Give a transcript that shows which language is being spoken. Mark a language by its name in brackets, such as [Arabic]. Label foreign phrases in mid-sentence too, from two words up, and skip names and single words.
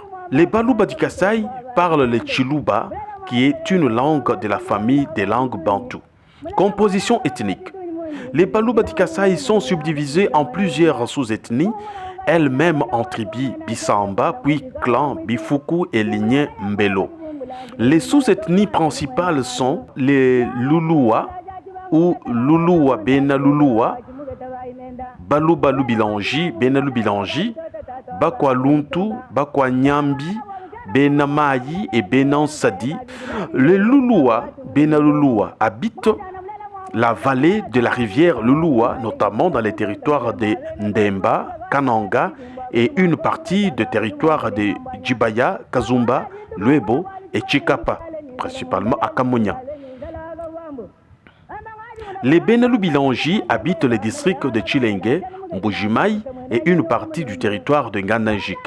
[French] Les Baluba du Kasaï parlent le Chiluba, qui est une langue de la famille des langues bantoues. Composition ethnique. Les Baluba du Kasaï sont subdivisés en plusieurs sous-ethnies, elles-mêmes en tribus Bisamba, puis clans Bifuku et lignées Mbelo. Les sous-ethnies principales sont les Lulua ou Lulua Bena Lulua, Baluba Lubilangi, Bena Lubilangi, Bakwa Luntu, Bakwa Nyambi, Bena Mayi et Bena Sadi. Les Lulua Bena Lulua habitent la vallée de la rivière Lulua, notamment dans les territoires de Ndemba, Kananga et une partie du territoire de Djibaya, Kazumba, Luebo et Chikapa, principalement à Kamunya. Les Benalubilangi habitent les districts de Chilenge, Mbujimai et une partie du territoire de Nganajika.